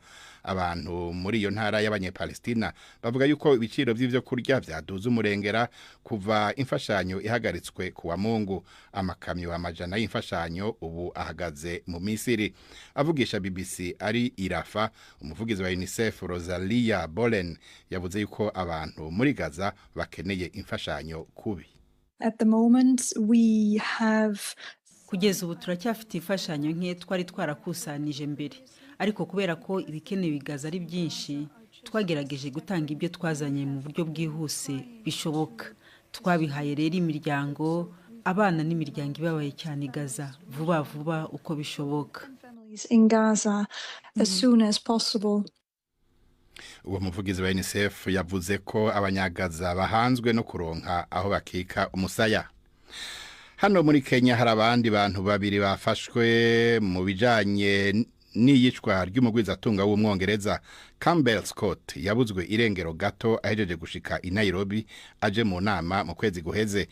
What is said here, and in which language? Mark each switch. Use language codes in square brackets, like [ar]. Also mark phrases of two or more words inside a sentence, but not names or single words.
[rn] Abantu muri iyo ntara y'Abanyepalestina bavuga yuko ibiciro by'ivyo kurya vyaduze umurengera kuva imfashanyo ihagaritswe kuwa Mungu. Amakamyo amajana y'imfashanyo ubu ahagaze mu Misiri. Avugisha BBC ari Irafa, umuvugizi wa UNICEF Rosalia Bolen yavuze yuko abantu muri Gaza bakeneye imfashanyo kubi. [en] At the moment we have [rw] kugeza ubu turacyafite imfashanyo nke twari twarakusanije mbere, ariko kubera ko ibikenewe bigaza ari byinshi twagerageje gutanga ibyo twazanye mu buryo bwihuse bishoboka. Twabihaye rero imiryango, abana n'imiryango ibabaye cyane Gaza vuba vuba uko bishoboka. [en] in Gaza as soon as possible. [rn] Uwo muvugizi wa UNICEF yavuze ko abanyagaza bahanzwe no kuronka aho bakika umusaya. Hano muri Kenya hari abandi bantu babiri bafashwe mu bijanye n'iyicwa ry'umugwizatunga w'umwongereza Campbell Scott yabuzwe irengero gato ahejeje gushika i Nairobi aje mu nama mu kwezi guheze.